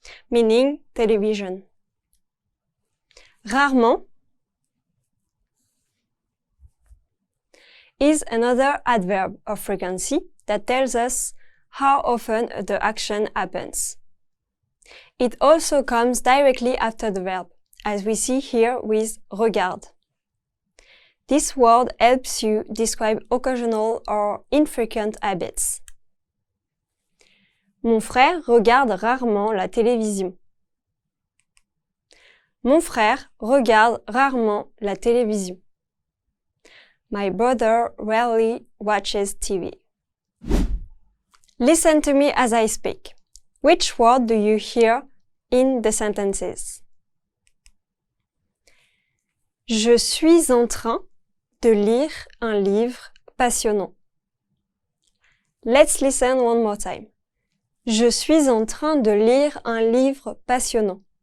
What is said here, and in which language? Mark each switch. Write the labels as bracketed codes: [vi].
[en] Meaning television. Rarement is another adverb of frequency that tells us how often the action happens. It also comes directly after the verb, as we see here with regarde. This word helps you describe occasional or infrequent habits. [fr] Mon frère regarde rarement la télévision. Mon frère regarde rarement la télévision. [en] My brother rarely watches TV. Listen to me as I speak. Which word do you hear in the sentences? [fr] Je suis en train de lire un livre passionnant. [en] Let's listen one more time. [fr] Je suis en train de lire un livre passionnant.